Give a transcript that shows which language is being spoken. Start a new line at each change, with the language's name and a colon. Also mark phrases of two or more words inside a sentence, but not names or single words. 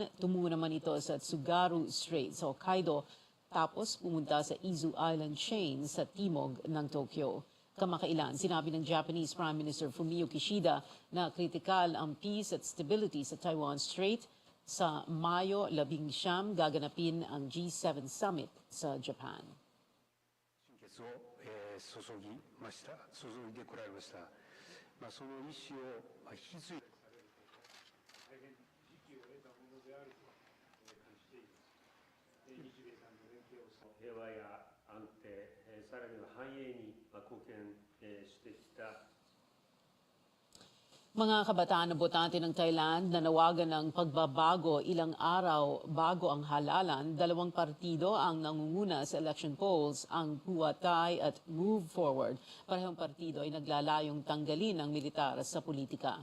Filipino: Tumungo naman ito sa Tsugaru Strait sa Hokkaido, tapos pumunta sa Izu Island chain sa timog ng Tokyo. Kamakailan, sinabi ng Japanese Prime Minister Fumio Kishida na kritikal ang peace at stability sa Taiwan Strait. Sa Mayo 19 gaganapin ang G7 Summit sa Japan.
Japanese: 注いでこられました。その意思を引き継いで大変時機を得たものであると感じています。日米韓の連携を平和や安定、さらには繁栄に貢献してきた
Filipino: Mga kabataan na botante ng Thailand na nawagan ng pagbabago ilang araw bago ang halalan, dalawang partido ang nangunguna sa
English: election polls,
Filipino: ang Pheu Thai at Move Forward. Parehong partido ay naglalayong tanggalin ang militar sa politika.